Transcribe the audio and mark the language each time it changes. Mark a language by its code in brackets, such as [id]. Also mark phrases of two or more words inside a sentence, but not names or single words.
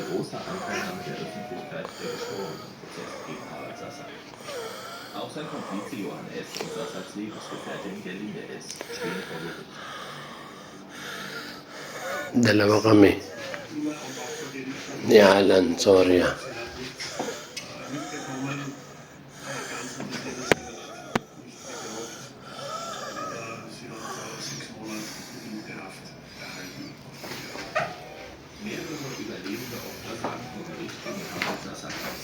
[de] großer Anteilnahme der Öffentlichkeit der geschworenen Prozess gegen Harald Sassak. Auch sein Komplize Johann S. und Sassaks Lebensgefährtin Gerlinde S. stehen vor Gericht. [tl] Dalawa kami ni Alan Soria. [de] Mehrere überlebende Opfer sagen vor Gericht gegen Harald Sassak aus.